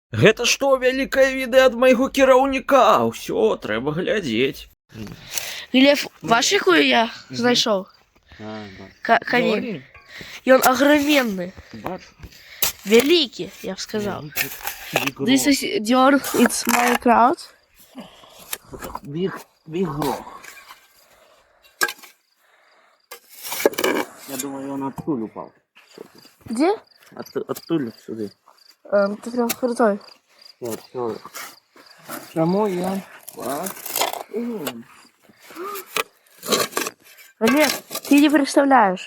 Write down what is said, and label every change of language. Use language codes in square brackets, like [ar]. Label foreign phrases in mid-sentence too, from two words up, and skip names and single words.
[be] Гэта што, вялікае відэа ад майго кіраўніка? Усё, трэба глядзець. [uk] Глеб, бачиш, якую я знайшов? [ru] Камень. И он огроменный. Великий, я бы сказал. [en] This is your, it's Minecraft. Big Rock. [ru] Я думаю, он оттуда упал. Где? Оттуда сюда. Ты прям крутой. Вот, все. [uk] Чому я? [ru] Глеб, ты не представляешь.